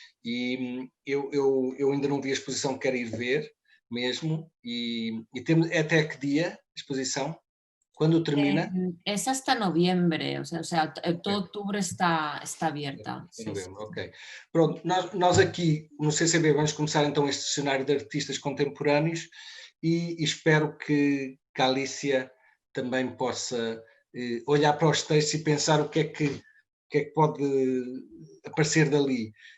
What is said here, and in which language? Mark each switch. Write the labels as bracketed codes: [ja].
[pt] E eu ainda não vi a exposição, quero ir ver mesmo, e temos até que dia a exposição? Quando termina? [es] Es hasta noviembre, Ok. todo octubre está abierta. Em Sí, sí. [pt] novembro, ok. Pronto, nós aqui no CCB vamos começar então este cenário de artistas contemporâneos e espero que a Alicia também possa olhar para os textos e pensar o que é que pode aparecer dali.